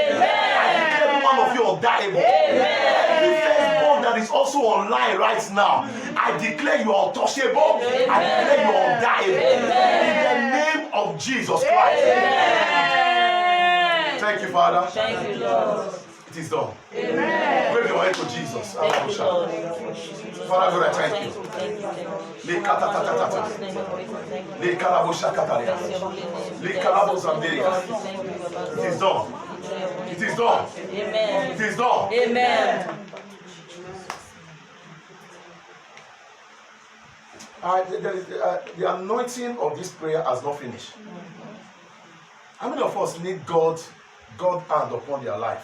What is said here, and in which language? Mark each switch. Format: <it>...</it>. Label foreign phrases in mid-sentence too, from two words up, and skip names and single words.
<en>I declare every one of you undiable. Every firstborn that that is also online right now, I declare you are untouchable. I declare you are undiable. In the name of Jesus Christ. Amen. Thank you, Father. Thank you, Lord. It is done. Amen. Wave your hand to Jesus. Thank you, Lord. Father God, I thank you. Thank you. Le katatatata. Le kalabosha kataria. Le kalabozamberia. It is done. It is done. Amen. It is done. Amen. The anointing of this prayer has not finished. How many of us need God hand upon their life?</en>